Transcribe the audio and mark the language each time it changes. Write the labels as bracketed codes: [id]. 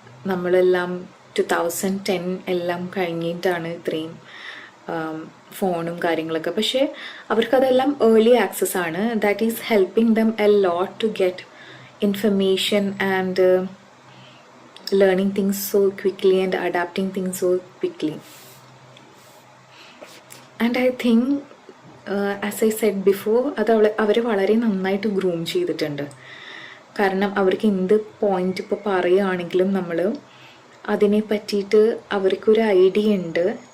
[ml] നമ്മളെല്ലാം 2010 എല്ലാം കഴിഞ്ഞിട്ടാണ് ഇത്രയും ഫോണും കാര്യങ്ങളൊക്കെ. പക്ഷേ അവർക്കതെല്ലാം ഏർലി ആക്സസ് ആണ്. [en] That is helping them a lot to get information and learning things so quickly and adapting things so quickly. And I think as I said before, [ml] അത് അവരെ വളരെ നന്നായിട്ട് ഗ്രൂം ചെയ്തിട്ടുണ്ട്. കാരണം അവർക്ക് എന്ത് പോയിന്റ് ഇപ്പോൾ പറയുകയാണെങ്കിലും നമ്മൾ അതിനെ പറ്റിയിട്ട് അവർക്കൊരു ഐഡിയ ഉണ്ട്.